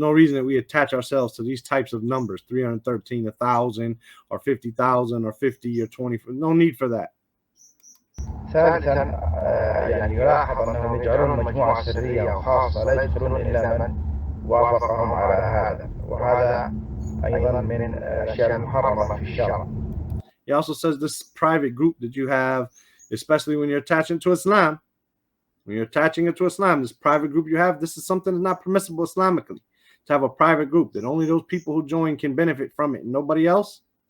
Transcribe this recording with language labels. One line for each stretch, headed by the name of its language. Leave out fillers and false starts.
English: no reason that we attach ourselves to these types of numbers, 313, 1,000, or 50,000, or 50, or 20. No need for that.
Arabic: ثالثا يعني يلاحظ أنهم يجعلون مجموعة سرية وخاصة لا يدخلون إلا من وافقهم على هذا وهذا أيضا من الأشياء المحرمة في الشرع.
English: He also says this private group that you have, especially when you're attaching to Islam, this private group you have, this is something that's not permissible Islamically, to have a private group that only those people who join can benefit from it, nobody else.